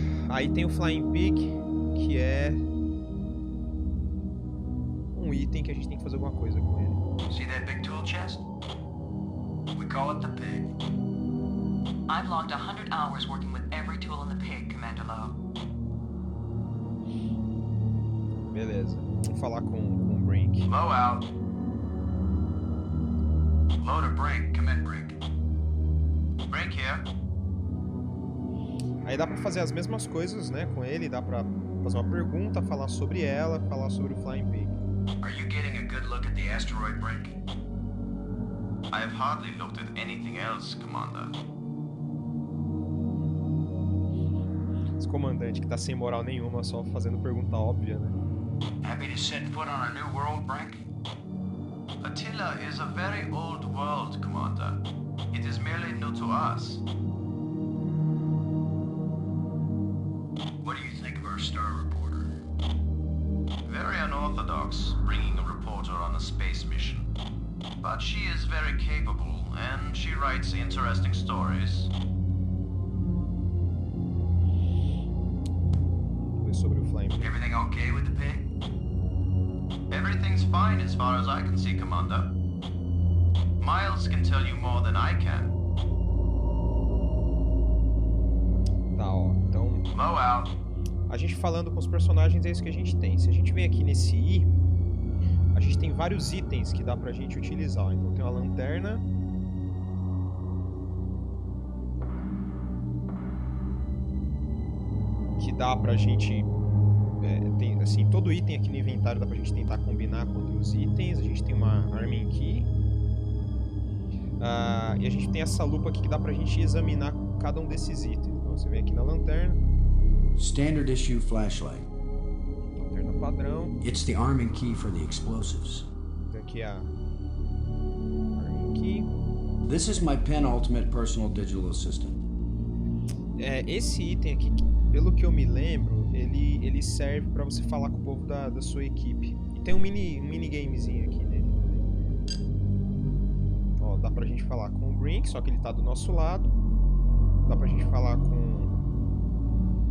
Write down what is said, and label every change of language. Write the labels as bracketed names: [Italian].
[Portuguese] Aí tem o Flying Pig, que é um item que a gente tem que fazer alguma coisa com ele. [English] See that big tool chest? We call it the pig. I've logged 100 hours working with every tool in the pig, Commander Lowe. [Portuguese] Beleza, vamos falar com o Brink. [English] Low out. Low to Brink. Come in, Brink. Brink here. [Portuguese] Aí dá pra fazer as mesmas coisas, né, com ele, dá pra fazer uma pergunta, falar sobre ela, falar sobre o Flying Pig. [English] Are you getting a good look at the asteroid, Brink? I have hardly looked at anything else, Commander. [Portuguese] Esse comandante que tá sem moral nenhuma, só fazendo pergunta óbvia, né? [English] Happy to set foot on a new world, Brink? Attila is a very old world, Commander. It is merely new to us. What do you think of our star reporter? Very unorthodox, bringing a reporter on a space mission. But she is very capable, and she writes interesting stories. [Portuguese] Sobre o Flying Pig. [English] Everything okay with the pig? Everything's fine as far as I can see, Commander. Miles can tell you more than I can. [Portuguese] Tá, ó. Então, [English] Low out. [Portuguese] a gente falando com os personagens é isso que a gente tem. Se a gente vem aqui nesse I, a gente tem vários itens que dá pra gente utilizar. Então tem uma lanterna. Que dá pra gente... tem, assim, todo item aqui no inventário dá pra gente tentar combinar com outros itens. A gente tem uma Arming Key. E a gente tem essa lupa aqui que dá pra gente examinar cada um desses itens. Então você vem aqui na lanterna. [English] Standard issue flashlight. [Portuguese] Lanterna padrão. [English] It's the arming key for the explosives. [Portuguese] Tem aqui a Arming Key. [English] This is my penultimate personal digital assistant. [Portuguese] Esse item aqui, pelo que eu me lembro, ele serve pra você falar com o povo da sua equipe. E tem um minigamezinho aqui nele também. Ó, dá pra gente falar com o Brink, só que ele tá do nosso lado. Dá pra gente falar com...